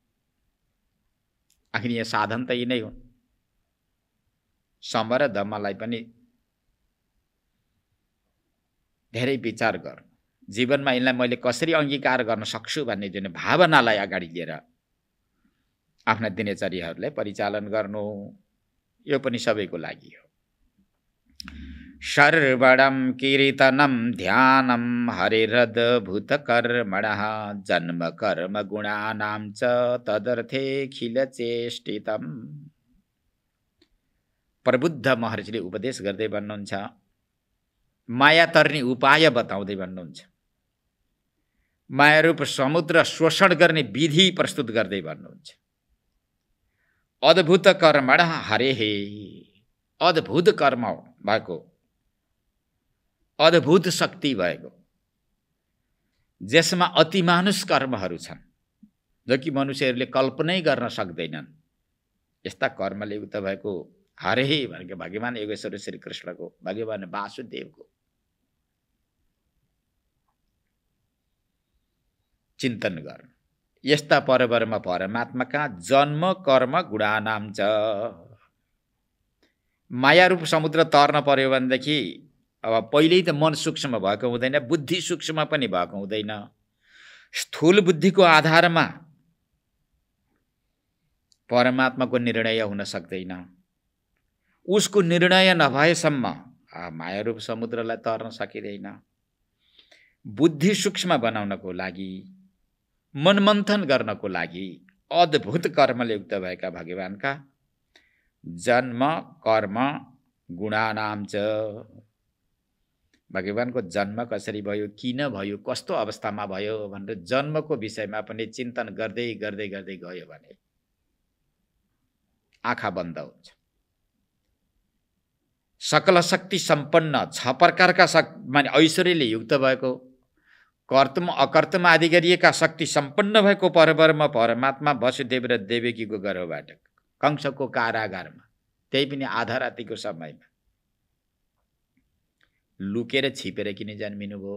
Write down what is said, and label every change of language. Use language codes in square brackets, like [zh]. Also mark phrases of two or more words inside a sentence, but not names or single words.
[ne] आखिर यहाँ साधन त यी नै हुन्। सम र दमलाई पनि धेरै विचार गर्नु। जीवनमा यिनलाई मैले कसरी अङ्गीकार गर्न सक्छु भन्ने जुन भावनालाई अगाडि लिएर आफ्ना दिनचर्याहरूलाई परिचालन गर्नु, यो पनि सबैको लागि हो। [sa] सर्वणं कीर्तनं ध्यानं हरिरद्भुत कर्मणः जन्म कर्म गुणानां च तदर्थे खिल चेष्टितम्। [ne] प्रबुद्ध महर्षिले उपदेश गर्दै भन्नुहुन्छ, माया तर्ने उपाय बताउँदै भन्नुहुन्छ, मायारूप समुद्र शोषण गर्ने विधि प्रस्तुत गर्दै भन्नुहुन्छ। [sa] अद्भुत कर्मणः हरेः, [ne] अद्भुत कर्म भएको, अद्भुत शक्ति भएको, जसमा अतिमानुष कर्महरू छन् जो कि मनुष्यहरूले कल्पनै गर्न सक्दैनन्। यस्ता कर्मले युक्त भएको हरेः भनेको भगवान योगेश्वर श्री कृष्णको, भगवान वासुदेवको चिन्तन गर्नु। यस्ता परब्रह्म परमात्माका [sa] जन्म कर्म गुणानां च। [ne] मायारूप समुद्र तर्न पर्यो भनेदेखि अब पहिल्यै त मन सूक्ष्म भएको हुँदैन, बुद्धि सूक्ष्म पनि भएको हुँदैन। स्थूल बुद्धिको आधारमा परमात्माको निर्णय हुन सक्दैन। उसको निर्णय नभएसम्म मायारूप समुद्रलाई तर्न सकिँदैन। बुद्धि सूक्ष्म बनाउनको लागि, मनमन्थन गर्नको लागि अद्भुत कर्मले युक्त भएका भगवानका [sa] जन्म कर्म गुणानां च। [ne] भगवानको जन्म कसरी भयो, किन भयो, कस्तो अवस्थामा भयो भनेर जन्मको विषयमा पनि चिन्तन गर्दै गर्दै गर्दै गयो भने आँखा बन्द हुन्छ। सकल शक्ति सम्पन्न 6 प्रकारका माने ऐश्वर्यले युक्त भएको, [sa] कर्तम अकर्तम [ne] आदि गरिएका शक्ति सम्पन्न भएको परब्रह्म परमात्मा वसुदेव र देवकीको गर्भबाट कंसको कारागारमा, त्यही पनि आधा रातिको समयमा लुकेर छिपेर किन जन्मिनु भयो?